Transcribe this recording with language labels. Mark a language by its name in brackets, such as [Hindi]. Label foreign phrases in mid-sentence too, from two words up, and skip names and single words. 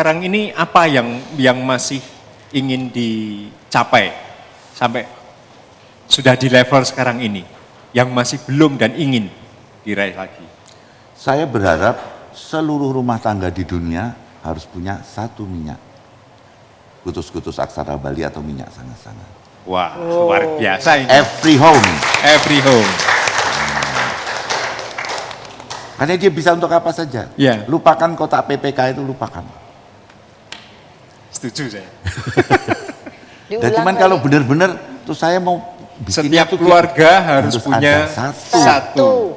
[Indonesian] Sekarang ini apa yang masih ingin dicapai sampai sudah di level sekarang ini yang masih belum dan ingin diraih lagi? Saya berharap seluruh rumah tangga di dunia harus punya satu minyak. Kutus-kutus aksara Bali atau minyak sanga-sanga. Wah, luar biasa ini. [English] Every home. [Indonesian] Karena dia bisa untuk apa saja. Lupakan kotak PPK itu, lupakan. Setuju saya. Dan cuman kalau benar-benar tuh saya mau setiap keluarga harus punya satu.